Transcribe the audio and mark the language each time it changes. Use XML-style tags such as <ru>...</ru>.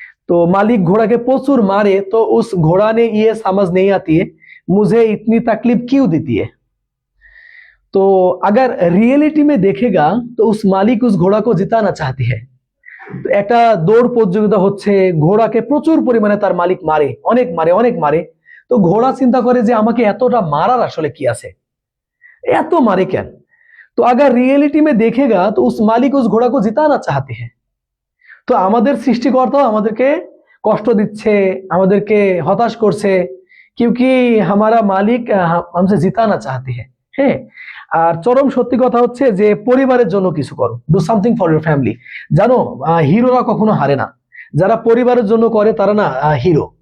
<hi>तो मालिक घोड़ा के प्रचुर मारे तो उस घोड़ा ने ये समझ नहीं आती है मुझे इतनी तकलीफ क्यों देती है। तो अगर रियलिटी में देखेगा तो उस मालिक उस घोड़ा को जिताना चाहती है।</hi> <bn>तो একটা দৌড় প্রতিযোগিতা হচ্ছে, ঘোড়াকে প্রচুর পরিমাণে তার মালিক মারে, অনেক মারে। তো ঘোড়া চিন্তা করে যে আমাকে এতটা মারার আসলে কি আছে, এত मारे কেন।</bn> <hi>तो अगर रियलिटी में देखेगा तो उस मालिक उस घोड़ा को जिताना चाहते हैं।</hi> <bn>তো আমাদের সৃষ্টিকর্তাও আমাদেরকে কষ্ট দিচ্ছে, আমাদেরকে হতাশ করছে,</bn> <hi>क्योंकि हमारा मालिक हमसे जिताना चाहते हैं।</hi> <bn>হ্যাঁ, আর চরম সত্যি কথা হচ্ছে যে পরিবারের জন্য কিছু করো,</bn> <en>Do something for your family.</en> <bn>জানো হিরোরা কখনো হারে না, যারা পরিবারের জন্য করে তারা না হিরো।</bn>